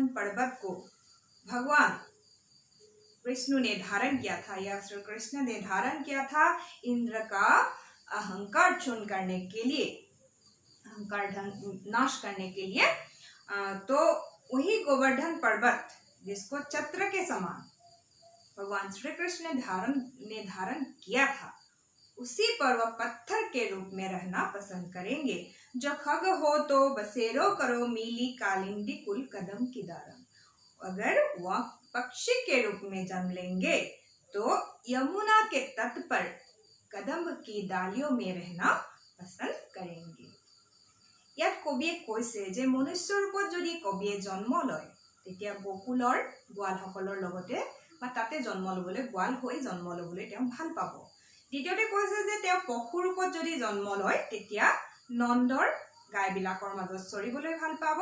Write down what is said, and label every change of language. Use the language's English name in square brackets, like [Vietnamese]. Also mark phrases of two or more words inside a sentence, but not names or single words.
[Hindi] पर्वत को भगवान विष्णु ने धारण किया था या श्री कृष्ण ने धारण किया था इंद्र का अहंकार क्षुण करने के लिए, अहंकार नाश करने के लिए, तो वही गोवर्धन पर्वत जिसको छत्र के समान भगवान श्री कृष्ण ने धारण किया था, उसी पर्व पत्थर के रूप में रहना पसंद करेंगे। [Braj] जो खग हो तो बसेरो करो मीली कालिंदी कुल कदम की दारम। [Hindi] अगर वह पक्षी के रूप में जन्म लेंगे तो यमुना के तट पर कदम की डालियों में रहना पसंद करेंगे। [Assamese] ইয়াত কবিয়ে কৈছে যে মনুষ্য ৰূপত যদি কবিয়ে জন্ম লয় তেতিয়া বকুলৰ গোৱালসকলৰ লগতে বা তাতে জন্ম লবলৈ গোৱাল হৈ জন্ম লবলৈ তেওঁ ভাল পাব। দ্বিতীয়তে কৈছে যে তেওঁ পশু ৰূপত যদি জন্ম লয় তেতিয়া নন্দৰ গাইবিলাকৰ মাজত চৰিবলৈ ভাল পাব।